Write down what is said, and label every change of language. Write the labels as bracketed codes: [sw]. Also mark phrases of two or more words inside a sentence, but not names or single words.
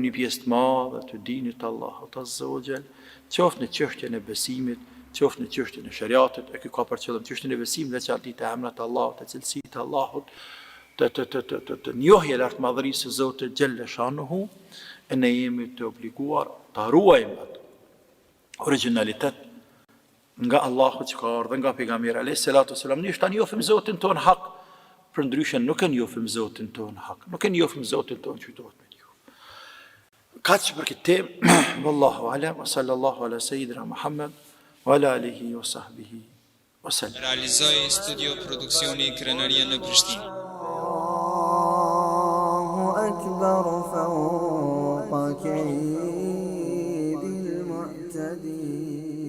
[sq] një pjesë të madhe të dinit Allahut [ar] عز وجل, [sq] qoftë në çështjen e besimit, qoftë në çështjen e shariatit, e ky ka për qëllim çështjen e besimit, veçanërisht e emrat të Allahut, të cilësitë të Allahut, të njohje lartë madhërisë së Zotit [ar] جل شأنه, [sq] e ne jemi të obliguar të ruajmë atë originalitet nga Allahu që ka ardhur nga pejgamberi [ar] عليه الصلاة والسلام, [sq] ne tani njohim Zotin ton hak, për ndryshe nuk e njohim Zotin ton hak, nuk e njohim Zotin ton që duhet me njoh. Kaq për këtë temë, [ar] والله أعلم، وصلى الله على سيدنا محمد وعلى آله وصحبه وسلم. [sq] Realizoi studio produksioni Krenaria në Prishtinë. [ar] أكبر فوق كيد المعتدين